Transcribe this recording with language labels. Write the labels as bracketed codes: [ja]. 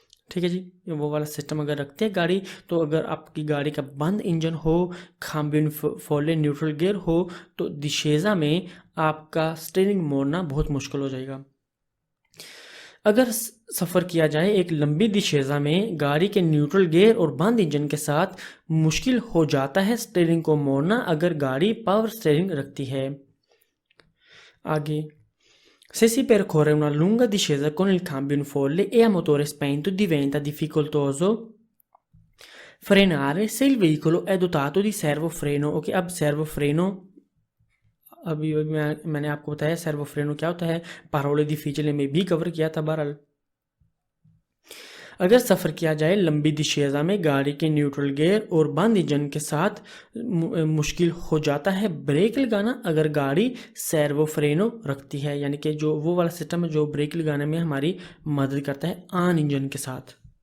[hi] ठीक है जी, वो वाला सिस्टम अगर रखते हैं गाड़ी, तो अगर आपकी गाड़ी का बंद इंजन हो, खाम्बियन फोल्डे न्यूट्रल गियर हो, तो दिशेजा में आपका स्टीयरिंग मोड़ना बहुत मुश्किल हो जाएगा। अगर सफ़र किया जाए एक लंबी दिशेजा में गाड़ी के न्यूट्रल गियर और बंद इंजन के साथ, मुश्किल हो जाता है स्टीयरिंग को मोड़ना अगर गाड़ी पावर स्टीयरिंग रखती है। [it] आगे, se si percorre una lunga discesa con il cambio in folle e a motore spento diventa difficoltoso frenare se il veicolo è dotato di servofreno। [hi] Okay, अब servofreno अभी मैंने आपको बताया servofreno क्या होता है, parole difficili में भी कवर किया था। बहरहाल, अगर सफ़र किया जाए लंबी दिशेजा में गाड़ी के न्यूट्रल गियर और बंद इंजन के साथ, मुश्किल हो जाता है ब्रेक लगाना अगर गाड़ी सर्वोफ्रेनो रखती है, यानी कि जो वो वाला सिस्टम है जो ब्रेक लगाने में हमारी मदद करता है ऑन इंजन के साथ।